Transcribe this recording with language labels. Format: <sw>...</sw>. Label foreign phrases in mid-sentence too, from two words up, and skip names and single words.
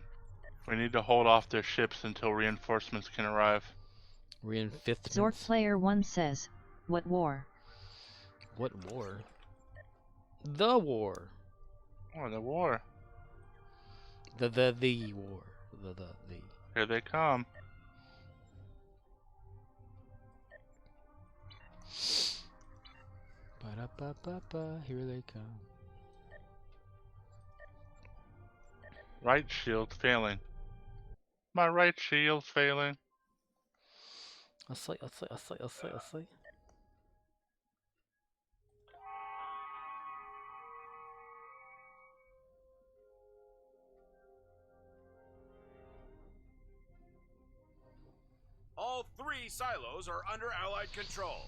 <en>We need to hold off their ships until reinforcements can arrive. Zork Player 1 says, what war? What war? The war. Oh, the war. The war. The. Here they come. Ba-da-ba-ba-ba, here they come. Right shield failing. My right shield's failing. I'll say. All three silos are under Allied control.</en>